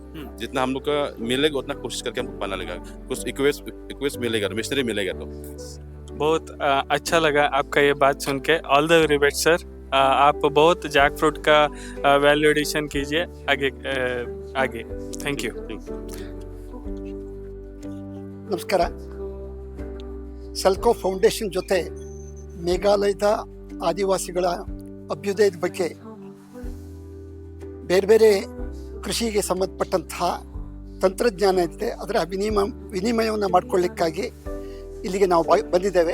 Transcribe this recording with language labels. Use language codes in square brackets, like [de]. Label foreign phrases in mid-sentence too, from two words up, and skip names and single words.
[hi] जितना हम लोग का मिलेगा उतना कोशिश करके हम लोग बना लेगा। कुछ इक्विपमेंट मिलेगा, मशीनरी मिलेगा तो बहुत अच्छा लगा आपका ये बात सुन के। [en] all the very best sir. [hi] आप बहुत [en] jack fruit [hi] का [en] value addition [hi] कीजिए आगे। [en] thank you. [kn] ನಮಸ್ಕಾರ. ಸೆಲ್ಕೋ ಫೌಂಡೇಶನ್ ಜೊತೆ ಮೇಘಾಲಯದ ಆದಿವಾಸಿಗಳ ಅಭ್ಯುದಯದ ಬಗ್ಗೆ ಬೇರೆ ಬೇರೆ ಕೃಷಿಗೆ ಸಂಬಂಧಪಟ್ಟಂತಹ ತಂತ್ರಜ್ಞಾನ ಇದೆ, ಅದರ ವಿನಿಮಯವನ್ನು ಮಾಡಿಕೊಳ್ಳಿಕ್ಕಾಗಿ ಇಲ್ಲಿಗೆ ನಾವು ಬಂದಿದ್ದೇವೆ.